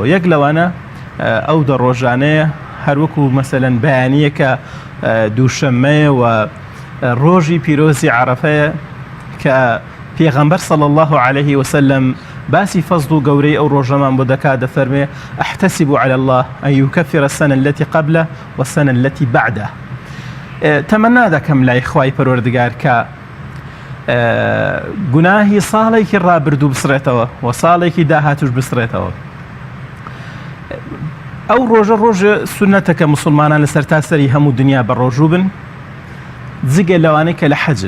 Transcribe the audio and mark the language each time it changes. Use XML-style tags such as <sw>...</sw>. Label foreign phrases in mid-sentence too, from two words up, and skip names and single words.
<ckb>یەک لەوانە ئەو دەڕۆژانەیە، هەروەکو مەسەلەن بەیانیە کە دووشەممەیە و ڕۆژی پیرۆزی عەرەفەیە کە پێغەمبەر</ckb> <ar>صلی الله عليه وسلم</ar> <ckb>باسی فەزل و گەورەی ئەو ڕۆژەمان بۆ دەکا، دەفەرمێ</ckb> <ar>أحتسب على الله أن يكفر السنة التي قبله والسنة التي بعده.</ar> <ckb>تەمەنا دەکەم لای خوای پەروەردگار کە گوناهی ساڵێکی ڕابردوو بسرێتەوە و ساڵێکی داهاتوش بسرێتەوە. ئەو ڕۆژە سونەتە کە مسلمانان لەسەر تاسەری هەموو دنیا بە ڕۆژوو بن جگە لەوانەی کە لە حەجن.</ckb>